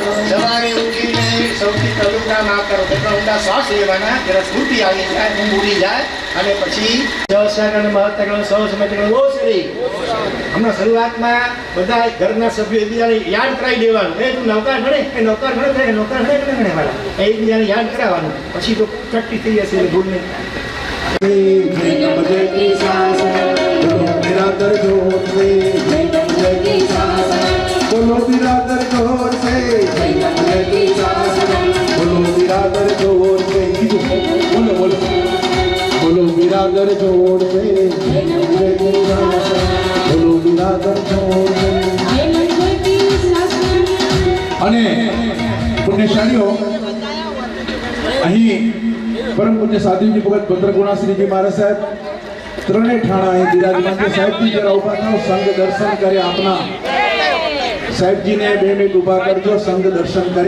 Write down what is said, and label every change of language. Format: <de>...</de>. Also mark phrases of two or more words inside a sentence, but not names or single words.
<gu>સવારે ઉઠીને સૌથી પહેલું કામ આ કરો, કેટલા ઊંડા શ્વાસ લેવાના, જરા સ્ફૂર્તિ આવી જાય, ઊંઘ ઉડી જાય, અને પછી જવસાગણ મહત્તગણ સૌ સમજગણ બહુ સરી. હમણાં શરૂઆતમાં બધા ઘરના સભ્યો એકબીજાને યાદ કરાવી દેવાનું. એ તું નૌકાર ભણે, એ નૌકાર ભણે, એ નૌકાર ભણે, કે ભણે વાળા એકબીજાને યાદ કરાવવાનું. પછી તો ચટકી થઈ જશે, એટલે ભૂલ નહીં.</gu> <hi>बिरादर जोर से बोलो बिरादर जोर से बोलो बिरादर जोर से बोलो बोलो बोलो बिरादर जोर से बोलो बिरादर जोर से.</hi> <gu>અને પુણ્યશાળીઓ અહીં પરમ પૂજ્ય સાધુજી ભગત ભદ્રગુણાશ્રીજી મહારાજ સાહેબ ત્રણે ઠાણા અહીં બિરાજમાન છે. સાહેબજી જરા ઉભા થાઓ, સંઘ દર્શન કરે આપના. સાહેબજીને 2 મિનિટ ઉભા કરજો, સંઘ દર્શન કરે.</gu>